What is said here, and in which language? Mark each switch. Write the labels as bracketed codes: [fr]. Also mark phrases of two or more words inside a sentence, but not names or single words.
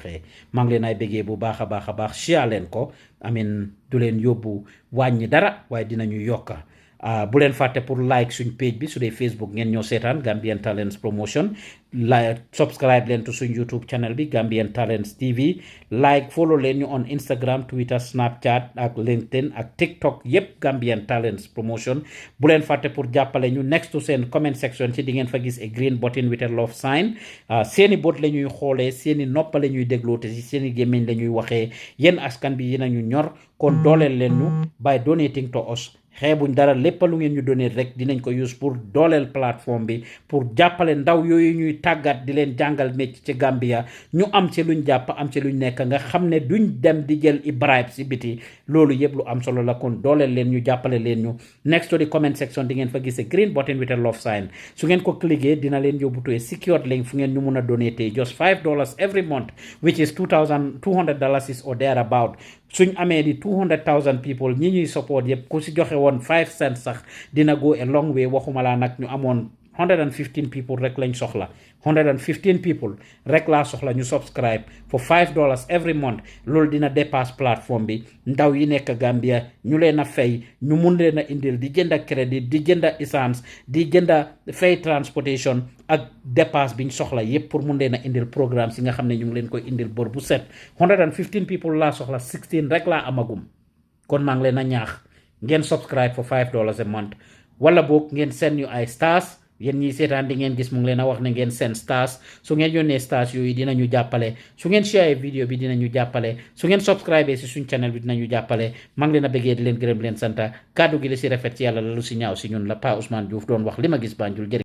[wo] waxee maa ngi leen ay béggee bu baax a baax share leen ko amin du leen yóbbu wàññi dara waaye dinañu yokka bu leen fàtte pour like suñ page bi su dee Facebook ngeen ñoo seetaan Gambian Talents Promotion [en] like subscribe [wo] leen to suñ YouTube channel bi Gambian Talents TV [en] like follow [wo] leen ñu on Instagram Twitter Snapchat ak LinkedIn ak TikTok yépp Gambian Talents Promotion bu leen fàtte pour jàppale ñu [en] next to [wo] seen [en] comment section [wo] ci di ngeen fa gis [en] a green button with a love sign [wo] seeni bot la ñuy xoolee seeni noppa la ñuy dégloo te si seeni gémmiñ la ñuy waxee yéen askan bi yéen a ñu ñor kon dooleel leen ñu [en] by donating to us [wo] xeebuñ dara lépp lu ngeen ñu donate rek dinañ ko use pour dooleel plateforme bi pour jàppale ndaw yooyu ñuy tàggat di leen jàngal mécc ci Gambia ñu am ci luñ jàpp am ci luñ nekk nga xam ne duñ dem di jël i bribe si biti loolu yëpp lu am solo la kon dooleel leen ñu jàppale leen ñu [en] next to the comment section [wo] di ngeen fa gis [en] green button with a love sign [wo] su ngeen ko cliquer dina leen yóbbu [en] to a secured link [wo] fu ngeen ñu mun a donate [en] just $5 every month which is $2,200 is or thereabout [wo] suñ amee di 200,000 people ñi ñuy support yëpp ku si joxe woon 5 cents sax dina [en] go a long way [wo] waxuma laa nag ñu amoon 115 people rek lañ soxla 115 people rek laa soxla ñu [en] subscribe for $5 every month [wo] loolu dina dépasse plateforme bi ndaw yi nekk Gambia ñu leen a fay ñu mun leen a indil di jënda crédit di jënda essence di jënda fay transportation ak dépasse biñ soxla yépp pour mun leen a indil programme si nga xam ne ñu ngi leen koy indil bor bu set 115 people laa soxla 16 rek laa amagum kon maa ngi leen a ñaax ngeen [en] subscribe for $5 a month [wo] wala boog ngeen send ñu ay stars yéen ñi seetaan di ngeen gis mu ngi leen a wax ne ngeen [en] send stars [wo] su ngeen yónnee stars yooyu dinañu jàppale su ngeen share vidéo bi dinañu jàppale su ngeen subscribe si suñ channel bi dinañu jàppale maa ngi leen a bëggee di leen gërëm leen santa kàddu gi la si rafet ci yàlla la lu si ñaaw si ñun la Pa Ousmane Diouf doon wax li ma gis Banjul jërë